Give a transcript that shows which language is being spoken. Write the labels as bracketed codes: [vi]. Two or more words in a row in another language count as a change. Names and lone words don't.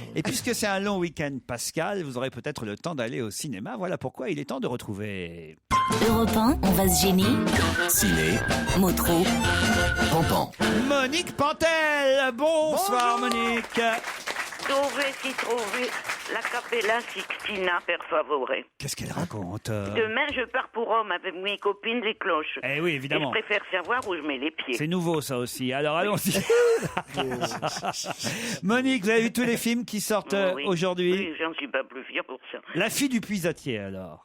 [fr] Et puisque c'est un long week-end pascal, vous aurez peut-être le temps d'aller au cinéma. Voilà pourquoi il est temps de retrouver... Europe 1, on va se gêner. Ciné, Motro. Pampan. Monique Pantel. Bonsoir Monique. [it] Dove si [fr] trouve la [it] Cappella Sixtina per favore. [fr] Qu'est-ce qu'elle raconte Demain, je pars pour Rome avec mes copines des cloches. Eh oui, évidemment. Et je préfère savoir où je mets les pieds. C'est nouveau ça aussi. Alors allons-y. Monique, vous avez vu tous les films qui sortent Oui. aujourd'hui? Oui, j'en suis pas plus fière pour ça. La fille du puisatier alors.